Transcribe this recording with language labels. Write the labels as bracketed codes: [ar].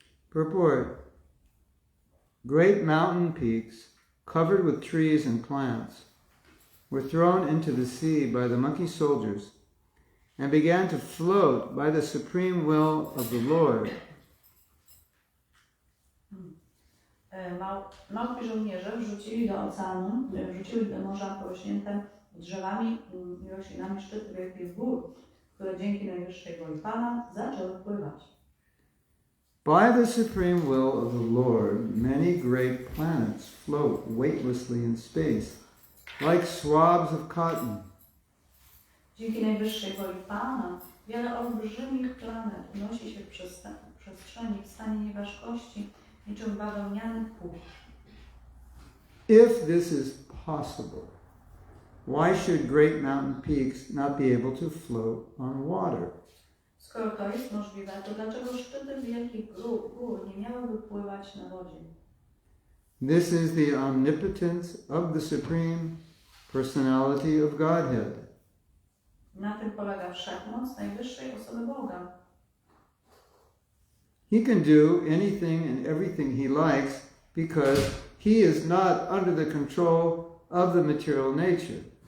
[en] Purport. Great mountain peaks, covered with trees and plants, were thrown into the sea by the monkey soldiers and began to float by the supreme will of the Lord. [pl] Małpi żołnierze wrzucili do oceanu, wrzucili do morza porośnięte drzewami i roślinami szczyty wielkich gór, które dzięki najwyższej woli Pana zaczęły pływać. [en] By the supreme will of the Lord, many great planets float weightlessly in space, like swabs of cotton. [pl] Dzięki najwyższej woli Pana wiele olbrzymich planet unosi się w przestrzeni w stanie nieważkości, niczym bawełniany puch. [en] If this is possible, why should great mountain peaks not be able to float on water? [pl] Skoro to jest możliwe, to dlaczego szczyty wielkich gór nie miałyby pływać na wodzie? [en] This is the omnipotence of the Supreme Personality of Godhead. [pl] Na tym polega wszechmoc najwyższej osoby Boga. [en] He can do anything and everything he likes because he is not under the control of the material nature.